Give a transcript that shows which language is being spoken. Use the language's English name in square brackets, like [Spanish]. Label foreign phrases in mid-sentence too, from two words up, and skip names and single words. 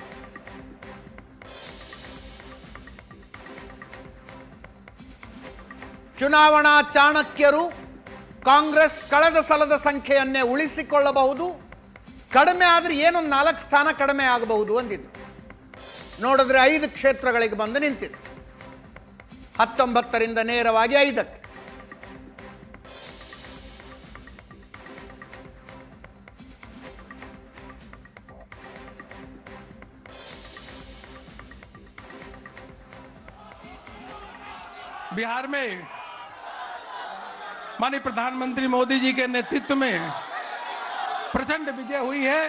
[Kannada] ಚುನಾವಣಾ ಚಾಣಕ್ಯರು ಕಾಂಗ್ರೆಸ್ ಕಳೆದ ಸಲದ ಸಂಖ್ಯೆಯನ್ನೇ ಉಳಿಸಿಕೊಳ್ಳಬಹುದು, ಕಡಿಮೆ ಆದರೆ ಏನೊಂದು 4 ಸ್ಥಾನ ಕಡಿಮೆ ಆಗಬಹುದು ಅಂದಿದ್ದು. ನೋಡಿದ್ರೆ 5 ಕ್ಷೇತ್ರಗಳಿಗೆ ಬಂದು ನಿಂತಿದೆ. 19ರಿಂದ ನೇರವಾಗಿ 5ಕ್ಕೆ. [Hindi] बिहार में माननीय प्रधानमंत्री मोदी जी के नेतृत्व में प्रचंड विजय हुई है।